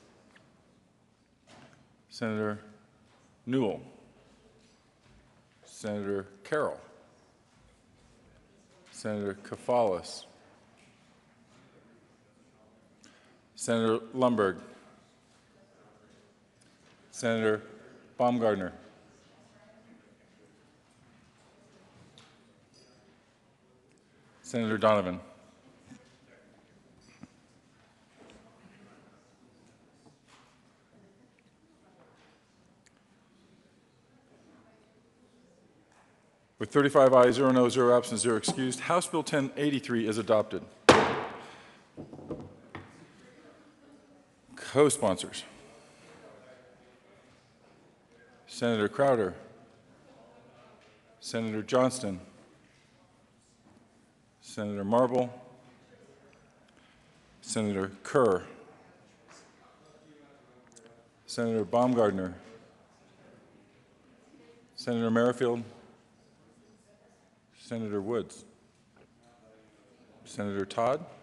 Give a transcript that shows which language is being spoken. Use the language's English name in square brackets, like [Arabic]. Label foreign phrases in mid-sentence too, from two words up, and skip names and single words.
[English] Senator Newell, Senator Carroll, Senator Kafalis, Senator Lundberg, Senator Baumgardner, Senator Donovan, with 35 ayes, 0 noes, 0 absent, 0 excused, House Bill 1083 is adopted. Co-sponsors: Senator Crowder, Senator Johnston, Senator Marble, Senator Kerr, Senator Baumgardner, Senator Merrifield, Senator Woods, Senator Todd,